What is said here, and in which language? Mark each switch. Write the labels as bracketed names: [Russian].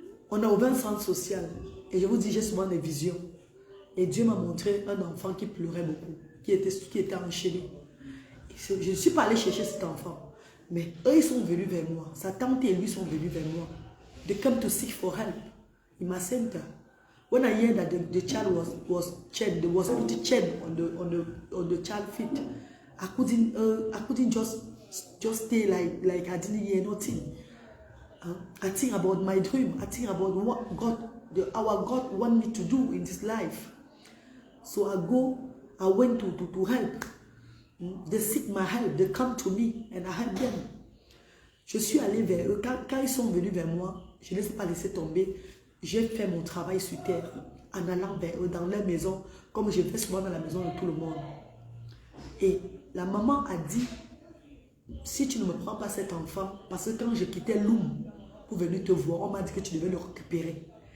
[French] On a ouvert un centre social. Et je vous dis, j'ai souvent des visions. Et Dieu m'a montré un enfant qui pleurait beaucoup, qui était enchaîné. Je ne suis pas allée chercher cet enfant. Mais eux, ils sont venus vers moi. Sa tante et lui sont venus vers moi. [English] They come to seek for help in my center. When I heard that the child was shed, there was put shed on the child feet, I couldn't just stay like I didn't hear nothing. I think about my dream. I think about what our God want me to do in this life. So I went to help. They seek my help. They come to me and I help them. [French] Je suis allée vers eux. Quand ils sont venus vers moi, je ne les ai pas laissés tomber. J'ai fait mon travail sur terre en allant vers eux dans leur maison, comme je fais souvent dans la maison de tout le monde. Et la maman a dit, si tu ne me prends pas cet enfant, parce que quand je quittais Loum pour venir te voir, on m'a dit que tu devais le récupérer.